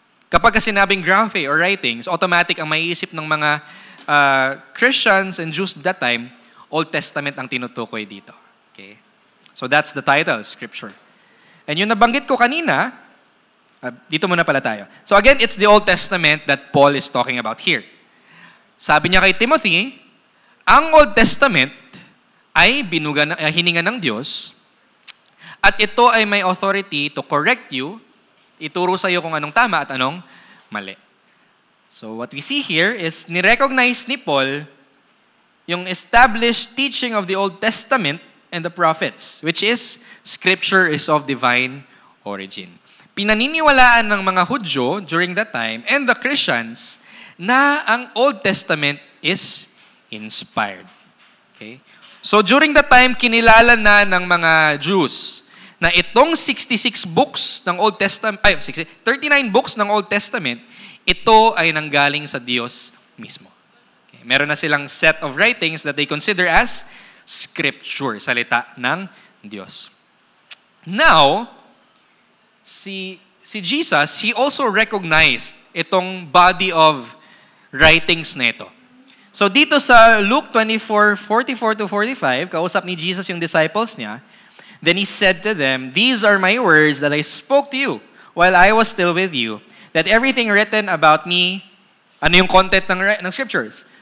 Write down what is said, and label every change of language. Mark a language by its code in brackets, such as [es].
[tl] Kapag sinabing graphe or writings, automatic ang maiisip ng mga Christians and Jews that time, Old Testament ang tinutukoy dito. Okay? [en] So that's the title, Scripture. And yung nabanggit ko kanina, dito muna pala tayo. So again, it's the Old Testament that Paul is talking about here. [tl] Sabi niya kay Timothy, ang Old Testament ay hiningan ng Diyos at ito ay may authority to correct you, ituro sa iyo kung anong tama at anong mali. [en] So what we see here is [tl] ni-recognize ni Paul yung [en] established teaching of the Old Testament and the prophets, which is Scripture is of divine origin. [tl] Pinaniniwalaan ng mga Hudyo during that time and the Christians na ang Old Testament is inspired. Okay? So during that time, kinilala na ng mga Jews na itong 66 books ng Old Testament, 39 books ng Old Testament, ito ay nanggaling sa Diyos mismo. [en] Okay? Meron na silang set of writings that they consider as Scripture, [tl] salita ng Diyos. [en] Now, si Jesus, he also recognized itong body of writings na ito. [tl] So dito sa Luke 24:44-45, kausap ni Jesus yung disciples niya, [en] then he said to them, "These are my words that I spoke to you while I was still with you, that everything written about me," [tl] ano yung content ng scriptures?